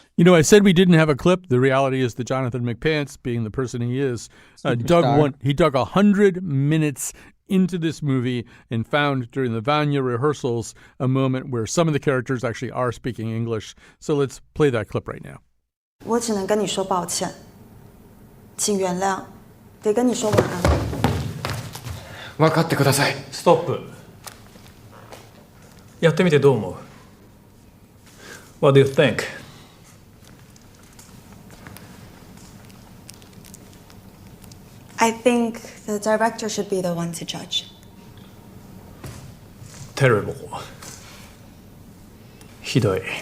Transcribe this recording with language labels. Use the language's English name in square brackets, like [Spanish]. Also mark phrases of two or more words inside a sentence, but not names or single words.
[English] I said we didn't have a clip. The reality is that Jonathan McPants, being the person he is, dug 100 minutes into this movie and found during the Vanya rehearsals a moment where some of the characters actually are speaking English. So let's play that clip right now. [Chinese] 我只能跟你说抱歉，请原谅，得跟你说晚安。 [Japanese] 分かってください。ストップ。やってみてどう思う？ [English] What do you think? I think the director should be the one to judge. Terrible. [Japanese] ひどい。